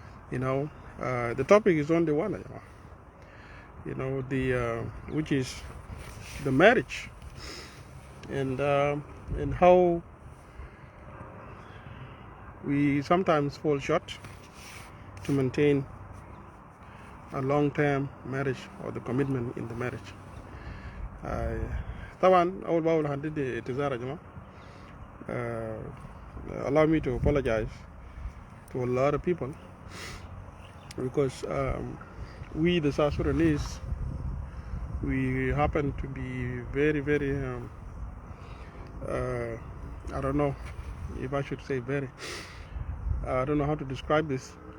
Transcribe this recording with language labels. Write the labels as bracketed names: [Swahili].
[English] You know, the topic is only one. You know, which is the marriage, and how we sometimes fall short to maintain a long-term marriage or the commitment in the marriage. [Arabic] طبعا أول بأول هندي اعتذار يا جماعة. [English] Allow me to apologize to a lot of people because we the South Sudanese, we happen to be very, very I don't know if I should say very, I don't know how to describe this.